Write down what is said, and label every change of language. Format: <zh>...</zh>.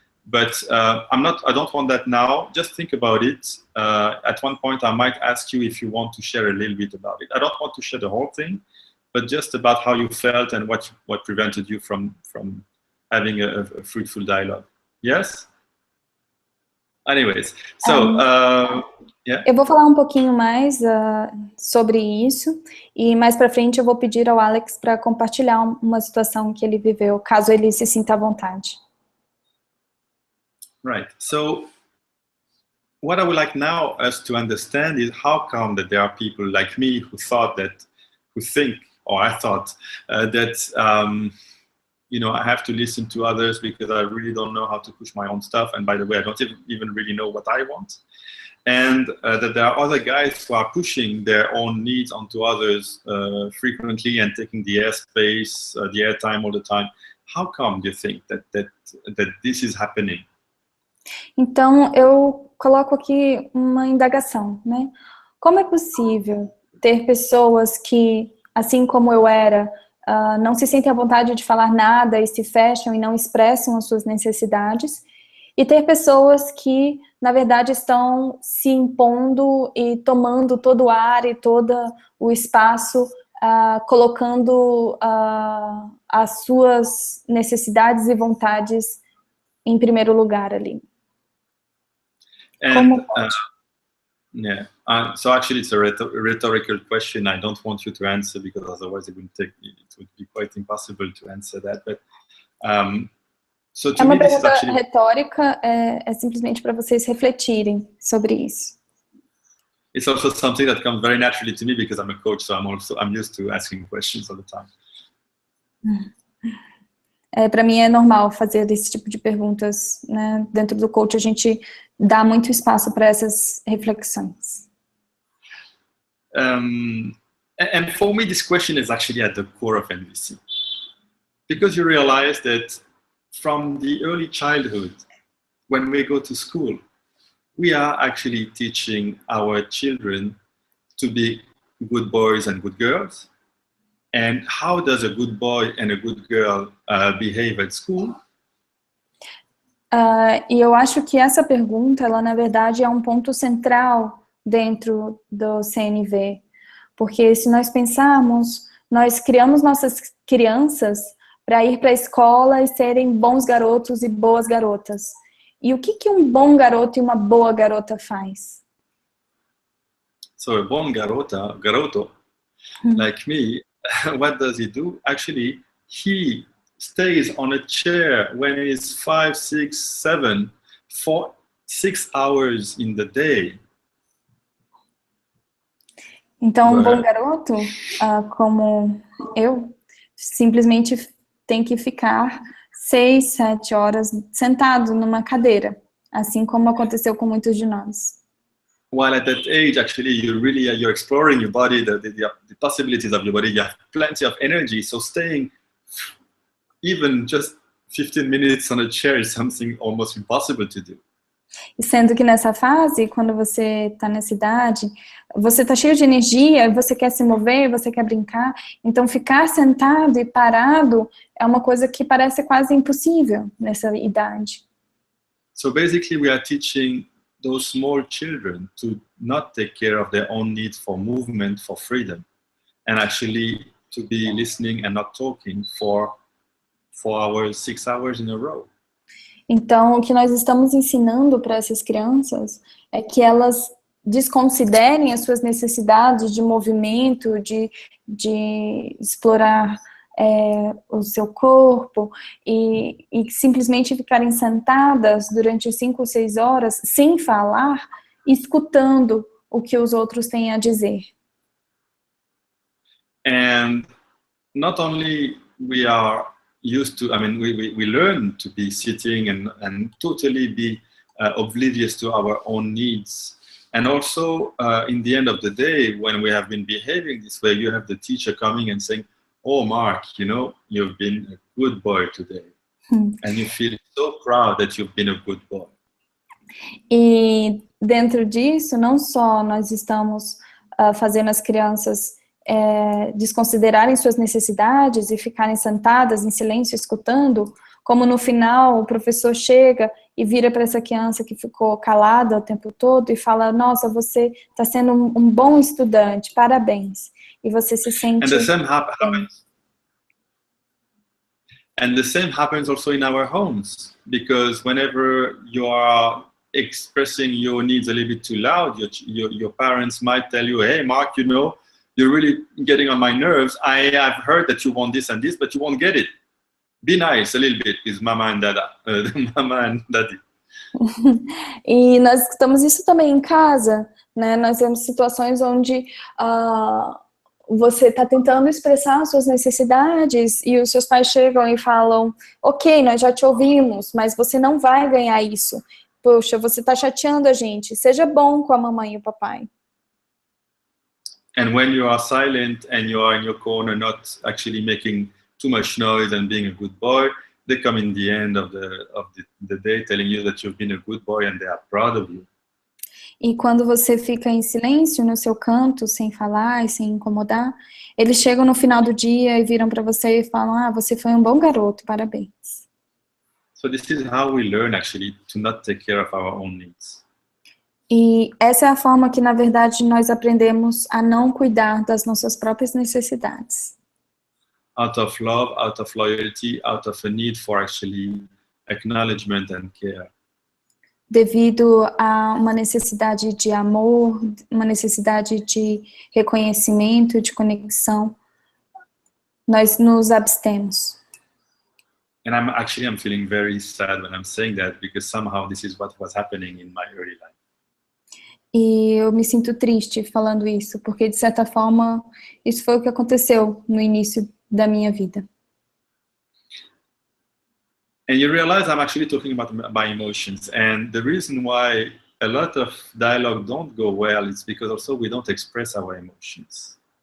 <en>But I don't want that now. Just think about it. At one point, I might ask you if you want to share a little bit about it. I don't want to share the whole thing, but just about how you felt and what prevented you from having a fruitful dialogue. Yes? Anyways, so, yeah.</en> <pt>Eu vou falar um pouquinho mais sobre isso, e mais para frente eu vou pedir ao Alex para compartilhar uma situação que ele viveu, caso ele se sinta à vontade.</pt> <en>Right. So, what I would like now us to understand is how come that there are people like me who thought that, who think, or I thought that, you know, I have to listen to others because I really don't know how to push my own stuff. And by the way, I don't even really know what I want. And that there are other guys who are pushing their own needs onto others frequently and taking the airspace, the airtime all the time. How come do you think that this is happening?</en> <pt>Então, eu coloco aqui uma indagação, né? Como é possível ter pessoas que, assim como eu era, não se sentem à vontade de falar nada e se fecham e não expressam as suas necessidades, e ter pessoas que, na verdade, estão se impondo e tomando todo o ar e todo o espaço, colocando as suas necessidades e vontades em primeiro lugar ali. Como pode?</pt> <en>Yeah. So actually, it's a rhetorical question. I don't want you to answer because otherwise it would be quite impossible to answer that. But so to</en> <pt>É uma</pt> <en>me, this is</en> <pt>pergunta</pt> <en>actually</en> <pt>retórica. É simplesmente para vocês refletirem sobre isso.</pt> <en>It's also something that comes very naturally to me because I'm a coach, so I'm used to asking questions all the time.</en> <pt>Para mim é normal fazer esse tipo de perguntas, né? Dentro do coach a gente dá muito espaço para essas reflexões.</pt> <en>And for me, this question is actually at the core of NVC. Because you realize that from the early childhood, when we go to school, we are actually teaching our children to be good boys and good girls. And how does a good boy and a good girl behave at school?</en> <pt>E eu acho que essa pergunta, ela na verdade é um ponto central dentro do CNV. Porque se nós pensarmos, nós criamos nossas crianças para ir para a escola e serem bons garotos e boas garotas. E o que um bom garoto e uma boa garota faz?</pt> <en>So</en> <pt>a bom garoto,</pt> <en>like me, what does he do? Actually, he stays on a chair when he's 5, 6, 7 for 6 hours in the day.</en> <pt>Então, um bom garoto, como eu, simplesmente tem que ficar 6, 7 horas sentado numa cadeira, assim como aconteceu com muitos de nós.</pt> <en>While at that age, actually, you're exploring your body, the possibilities of your body. You have plenty of energy, so staying even just 15 minutes on a chair is something almost impossible to do.</en> <pt>E sendo que nessa fase, quando você está nessa idade, você está cheio de energia, você quer se mover, você quer brincar, então ficar sentado e parado é uma coisa que parece quase impossível nessa idade.</pt> <en>So basically we are teaching those small children to not take care of their own need for movement, for freedom, and actually to be listening and not talking for 4 hours, 6 hours in a row. Então, o que nós estamos ensinando para essas crianças é que elas desconsiderem as suas necessidades de movimento, de explorar o seu corpo e simplesmente ficarem sentadas durante 5 ou 6 horas sem falar, escutando o que os outros têm a dizer. And not only we are used to, I mean, we learn to be sitting and totally be oblivious to our own needs. And also, in the end of the day, when we have been behaving this way, you have the teacher coming and saying, "Oh, Mark, you know, you've been a good boy today." And you feel so proud that you've been a good boy.</en> <pt>E dentro disso, não só nós estamos fazendo as crianças desconsiderarem suas necessidades e ficarem sentadas em silêncio escutando, como no final o professor chega e vira para essa criança que ficou calada o tempo todo e fala: "Nossa, você está sendo um bom estudante, parabéns." E você se sente...</pt> <en>And the same happens. And the same happens also in our homes, because whenever you are expressing your needs a little bit too loud, your parents might tell you, "Hey, Mark, you know, you're really getting on my nerves. I have heard that you want this and this, but you won't get it. Be nice a little bit with mama and dada, mama and daddy."</en> <pt>E nós escutamos isso também em casa, né? Nós temos situações onde você está tentando expressar suas necessidades e os seus pais chegam e falam: "Ok, nós já te ouvimos, mas você não vai ganhar isso. Poxa, você está chateando a gente. Seja bom com a mamãe e o papai."</pt> <en>And when you are silent and you are in your corner, not actually making too much noise and being a good boy, they come in the end of the day telling you that you've been a good boy and they are proud of you.</en> <pt>E quando você fica em silêncio no seu canto, sem falar e sem incomodar, eles chegam no final do dia e viram para você e falam: "Ah, você foi um bom garoto, parabéns."</pt> <en>So this is how we learn actually to not take care of our own needs.</en> <pt>E essa é a forma que, na verdade, nós aprendemos a não cuidar das nossas próprias necessidades.</pt> <en>Out of love, out of loyalty, out of a need for actually acknowledgement and care.</en> <pt>Devido a uma necessidade de amor, uma necessidade de reconhecimento, de conexão, nós nos abstemos.</pt> <en>And I'm feeling very sad when I'm saying that, because somehow this is what was happening in my early life.</en> <pt>E eu me sinto triste falando isso, porque de certa forma isso foi o que aconteceu no início da minha vida.</pt> <en>And you realize I'm actually talking about my emotions. And the reason why a lot of dialogue don't go well is because also we don't express our emotions.</en>